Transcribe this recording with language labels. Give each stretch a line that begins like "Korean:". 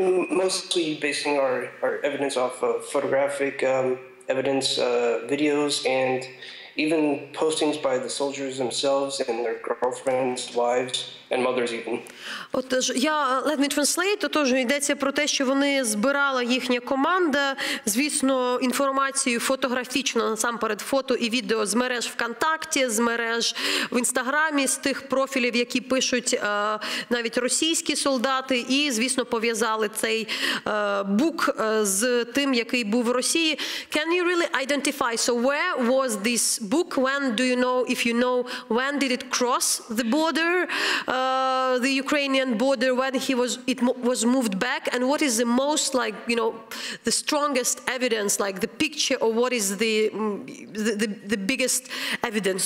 English: Mostly basing our evidence off of photographic evidence, videos, and even postings by the soldiers themselves and their girlfriends, wives, and mothers even.
Ukrainian: Отож,
English: let me translate.
Ukrainian: Отож, йдеться про те, що вони збирала їхня команда, звісно, інформацію фотографічно, насамперед фото і відео з мереж ВКонтакті, з мереж в Інстаграмі, з тих профілів, які пишуть навіть російські солдати, і, звісно, пов'язали цей бук з тим, який був в Росії.
English: Can you really identify, so where was this book? When do you know, if you know, when did it cross the border, the Ukrainian border, when it was moved back, and what is the most, like, you know, the strongest evidence, like the picture, or what is the biggest evidence?